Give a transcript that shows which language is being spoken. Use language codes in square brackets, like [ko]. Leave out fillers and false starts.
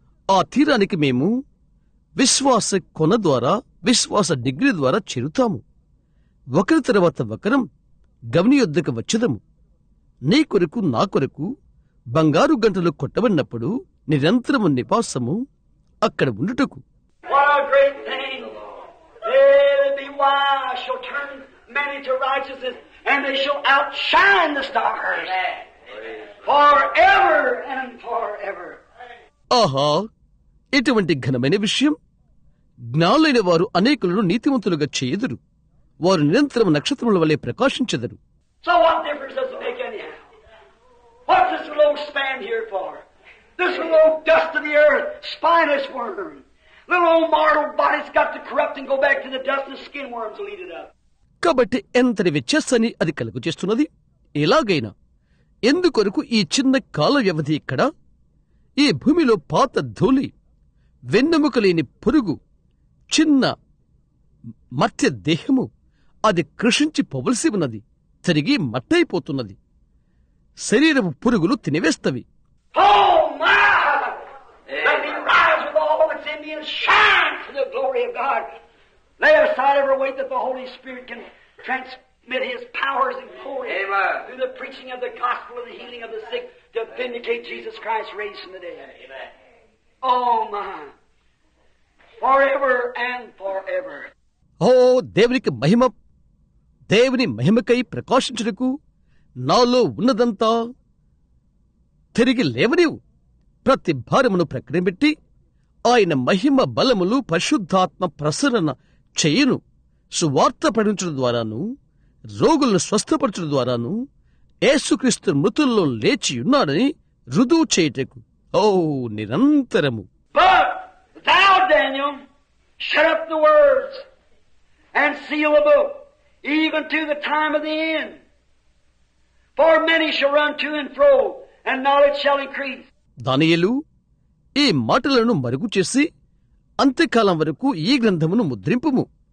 [te] ఆ తీరానికి మేము విశ్వాస కొన ద్వారా, విశ్వాస డిగ్రీ ద్వారా చేరుతాము. ఒకరి తర్వాత ఒకరం గవని యొద్దకు వచ్చదము. నీ కొరకు నా కొరకు బంగారు గంటలు కొట్టబడినప్పుడు నిరంతరము నివాసము అక్కడ ఉండుటకు. [en] What a great thing! They'll be wise, shall turn many to righteousness, and they shall outshine the stars forever and forever. [te] ఆహా, ఎటువంటి ఘనమైన విషయం! జ్ఞానులైన వారు అనేకులను నీతివంతులుగా చేయుదురు. వారు నిరంతరం నక్షత్రముల వలె ప్రకాశించెదరు. [en] So what difference does it make anyhow? What's this little old span here for? This little old dust of the earth, spineless worm. Little old mortal body's got to corrupt and go back to the dust, and skin worms will eat it up. [te] కాబట్టి ఎంతటి వ్యత్యాసాన్ని అది కలుగు చేస్తున్నది. ఎలాగైనా ఎందుకొరకు ఈ చిన్న కాల వ్యవధి ఇక్కడ, ఈ భూమిలో పాత ధూళి, వెన్నెముక లేని పురుగు, చిన్న మత్య దేహము, అది కృషించి పోవలసి ఉన్నది, తిరిగి మట్టయిపోతున్నది. శరీరపు పురుగులు తినివేస్తవి. [en] Oh my! Let me rise with all that's in me and shine for the glory of God. Lay aside every weight that the Holy Spirit can transmit His powers and glory through the preaching of the gospel and the healing of the sick to vindicate Jesus Christ raised from the dead. Amen. Oh my! Forever and forever. [te] ఓ దేవునికి మహిమ! దేవుని మహిమకై ప్రకాశించుటకు నాలో ఉన్నదంతా తిరిగి లేవనివు. ప్రతి భారమును ప్రక్కనబెట్టి ఆయన మహిమ బలములు పరిశుద్ధాత్మ ప్రసరణ చెయ్యను. సువార్త పఠించడం ద్వారాను, రోగులను స్వస్థపరచడం ద్వారాను యేసుక్రీస్తు మృతుల్లో లేచియున్నాడని రుజువు చేయుటకు నిరంతరము. [en] But thou, Daniel, shut up the words and seal the book, even to the time of the end. For many shall run to and fro, and knowledge shall increase. [te] దానియేలు, ఈ మాటలను మరుగు చేసి అంత్యకాలం వరకు ఈ గ్రంథమును ముద్రింపుము.